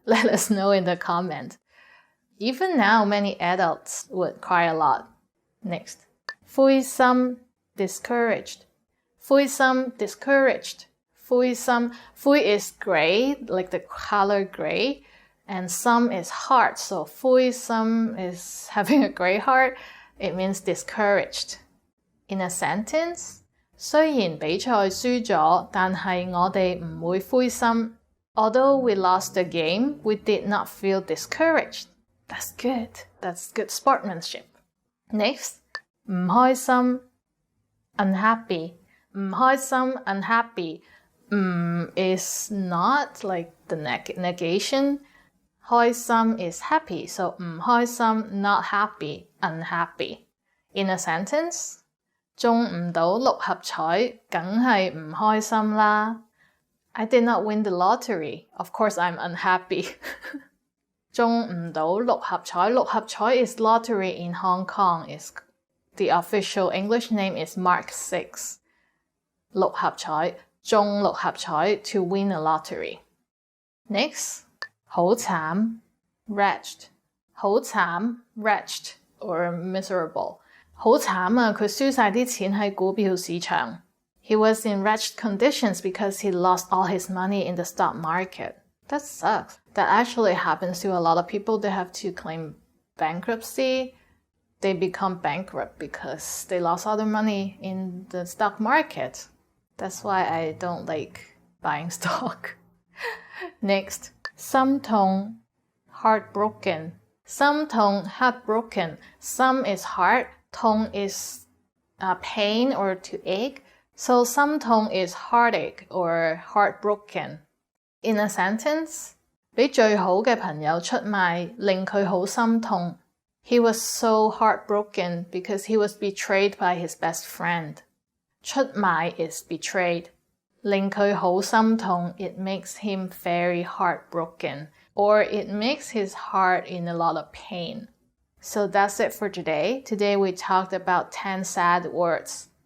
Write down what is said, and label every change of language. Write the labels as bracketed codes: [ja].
[en] Let us know in the comment. Even now, many adults would cry a lot. Next. 灰心 discouraged. 灰心 discouraged. 灰心 灰 is gray, like the color gray. And some is heart, so 灰心 is having a gray heart. It means discouraged. [yue] In a sentence, 雖然比賽輸咗，但係我哋唔會灰心。 [en] Although we lost the game, we did not feel discouraged. That's good. That's good sportsmanship. Next, 唔開心 unhappy. 唔開心 unhappy. Is not like the negation. 開心 is happy, so 唔開心 not happy, unhappy. [yue] In a sentence, 中唔到六合彩，梗係唔開心啦。 [en] I did not win the lottery. Of course, I'm unhappy. [yue] 中唔到六合彩， [en] 六合彩 is lottery in Hong Kong. The official English name is Mark 6. 六合彩，中六合彩 to win a lottery. Next. 好慘 wretched. 好慘 wretched or miserable. [yue] 好慘啊，佢輸晒啲錢喺股票市場。 [en] He was in wretched conditions because he lost all his money in the stock market. That sucks. That actually happens to a lot of people. They have to claim bankruptcy they become bankrupt because they lost all their money in the stock market. That's why I don't like buying stock. Next, 心痛 heartbroken. 心痛 heartbroken. 心 is heart, 痛 is pain or to ache. So 心痛 is heartache or heartbroken. [yue] In a sentence, 俾最好嘅朋友出賣，令佢好心痛。 [en] He was so heartbroken because he was betrayed by his best friend. 出賣 is betrayed. [yue] 令佢好心痛, [en] it makes him very heartbroken, or it makes his heart in a lot of pain. So that's it for today. Today we talked about 10 sad words.